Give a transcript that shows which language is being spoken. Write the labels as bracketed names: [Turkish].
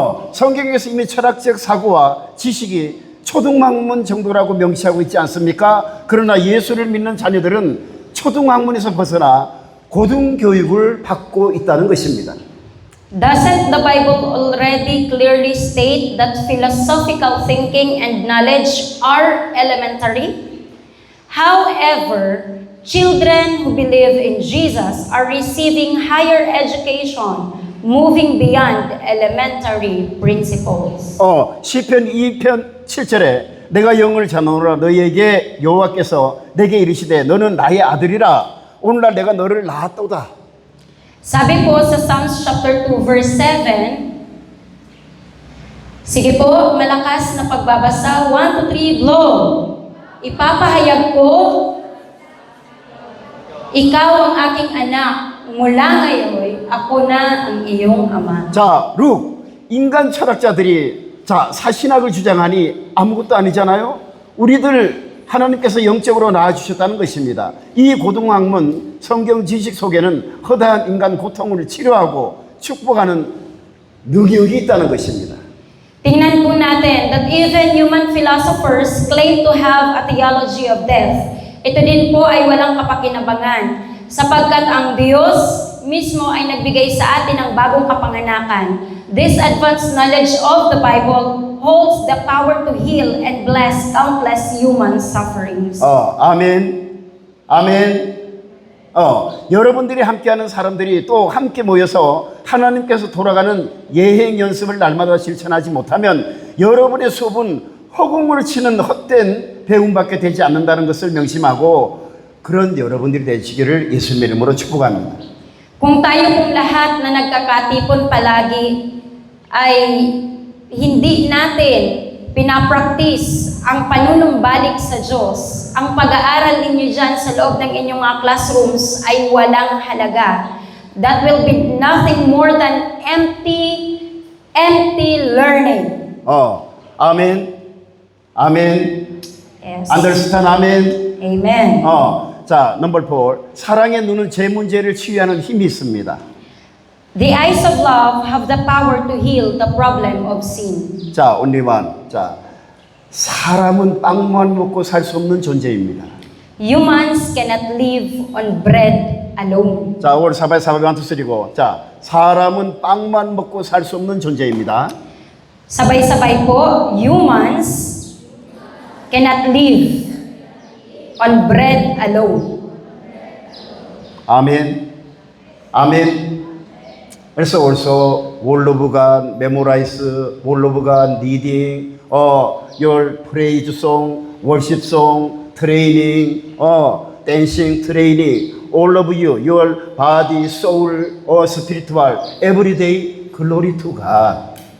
[Korean] 성경에서 이미 철학적 사고와 지식이 초등학문 정도라고 명시하고 있지 않습니까? 그러나 예수를 믿는 자녀들은 초등학문에서 벗어나 고등교육을 받고 있다는 것입니다. [English] Doesn't the Bible already clearly state that philosophical thinking and knowledge are elementary? However, children who believe in Jesus are receiving higher education, moving beyond elementary principles. [Korean] 시편 2편 7절에 내가 영을 자노라 너희에게 여호와께서 내게 이르시되 너는 나의 아들이라 오늘날 내가 너를 낳았도다. [Filipino] Sabi po sa [English] Psalms chapter 2 verse 7, [Filipino] sige po, malakas na pagbabasa, 1, 2, 3, blow. Ipapahayag ko, ikaw ang aking anak, mula ngayon, ako na ang iyong ama. [English] 자, look, [Korean] 인간 철학자들이 사신학을 주장하니 아무것도 아니잖아요. 우리들 하나님께서 영적으로 낳아주셨다는 것입니다. 이 고등학문 성경 지식 속에는 허다한 인간 고통을 치료하고 축복하는 능력이 있다는 것입니다. [Filipino] Tingnan po natin [English] that even human philosophers claim to have a theology of death. [Filipino] Ito din po ay walang kapakinabangan sapagkat ang Diyos mismo ay nagbigay sa atin ng bagong kapanganakan. [English] This advanced knowledge of the Bible holds the power to heal and bless countless human sufferings. [Korean] 아멘. 아멘. 여러분들이 함께하는 사람들이 또 함께 모여서 하나님께서 돌아가는 예행 연습을 날마다 실천하지 못하면 여러분의 수업은 허공을 치는 헛된 배움밖에 되지 않는다는 것을 명심하고 그런 여러분들이 되시기를 예수님의 이름으로 축복합니다. [Filipino] Kung tayo pong lahat na nagkakatipon palagi ay hindi natin pinapractice ang panunumbalik sa Diyos, ang pag-aaral ninyo dyan sa loob ng inyong mga classrooms ay walang halaga. [English] That will be nothing more than empty learning. [Korean] 아멘. 아멘. [English] Yes. Understand? 아멘. Amen. [Korean] 자, 넘버 4. 사랑의 눈은 제 문제를 치유하는 힘이 있습니다. [English] The eyes of love have the power to heal the problem of sin. 자, only one. [Korean] 자, 사람은 빵만 먹고 살 수 없는 존재입니다. [English] Humans cannot live on bread alone. [Korean] 자, 올 사바이 1, 2, 3고. 자, 사람은 빵만 먹고 살 수 없는 존재입니다. [Filipino] Sabay-sabay po, [English] humans cannot live on bread alone. [Korean] 아멘. 아멘. [English] 그래서 also word of God, memorize, word of God, reading, your praise song, worship song, training, dancing training, all of you, your body, soul, spiritual, every day, glory to God.